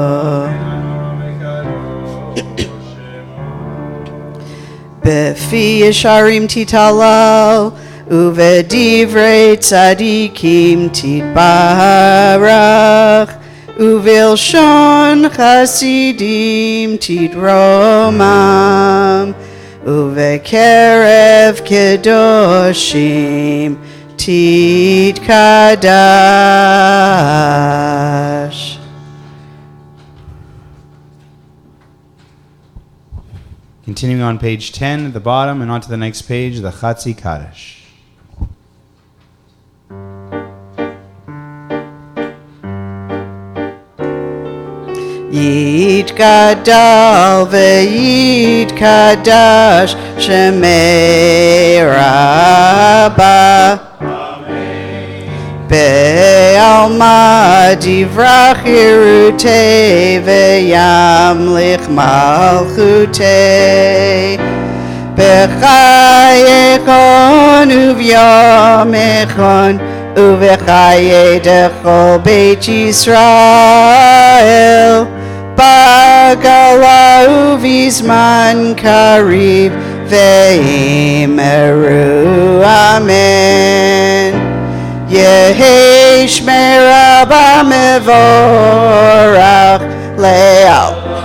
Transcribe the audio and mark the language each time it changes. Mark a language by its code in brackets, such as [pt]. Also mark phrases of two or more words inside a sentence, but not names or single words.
[he] בפי ישרים תתהלל, ובדברי צדיקים תתברך, ובלשון חסידים תתרומם, ובקרב קדושים תתקדש. [en] Continuing on page 10 at the bottom and on to the next page, the Chatzi Kaddish. [arc] יתגדל ויתקדש שמיה רבא בעלמא די ברא כרעותיה וימליך מלכותיה בחייכון וביומיכון ובחיי דכל בית ישראל בעגלא ובזמן קריב ואמרו אמן יהא שמיה רבא מברך לעל.